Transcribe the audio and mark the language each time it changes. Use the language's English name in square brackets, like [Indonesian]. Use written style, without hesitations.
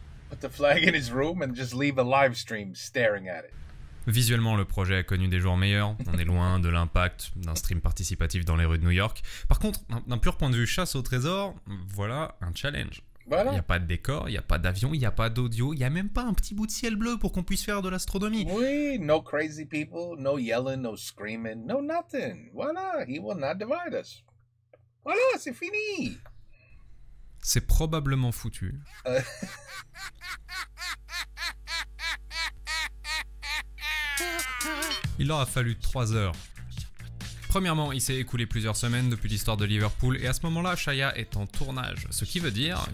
[English] Put the flag in his room and just leave a live stream staring at it. [French] Visuellement, le projet a connu des jours meilleurs. On est loin de l'impact d'un stream participatif dans les rues de New York. Par contre, d'un pur point de vue chasse au trésor, voilà un challenge. Voilà. Il n'y a pas de décor, il n'y a pas d'avion, il n'y a pas d'audio, il n'y a même pas un petit bout de ciel bleu pour qu'on puisse faire de l'astronomie. Oui, [English] no crazy people, no yelling, no screaming, no nothing. [French] Voilà, he will not divide us. Voilà, c'est fini. C'est probablement foutu. Il leur a fallu 3 heures. Premièrement, il s'est écoulé plusieurs semaines depuis l'histoire de Liverpool et à ce moment-là, Shaya est en tournage, ce qui veut dire...